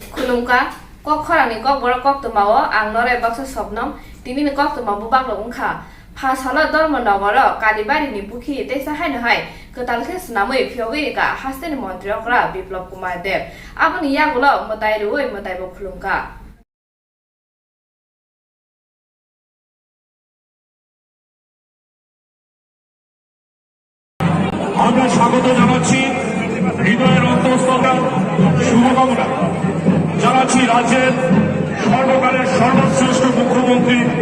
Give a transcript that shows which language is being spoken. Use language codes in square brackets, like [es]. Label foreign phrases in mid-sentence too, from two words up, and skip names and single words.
[trp] Kulungka, kok khorani kok bora kok tumawo ang nore baksa sopnom tini ni kok tumabu baklo ungkha phasala dormo nagara kalibari ni bukhi te sahai na hai ketalke snamoi phyoge ka hasten montriokra biplop kumar dev aboni yagulo motai ruoi motai bo khulungka [bn] আমরা স্বাগত জানাচ্ছি হৃদয়ের অন্তঃস্থল শুভকামনা জানাচ্ছি রাজ্যের সর্বকালের সর্বশ্রেষ্ঠ মুখ্যমন্ত্রী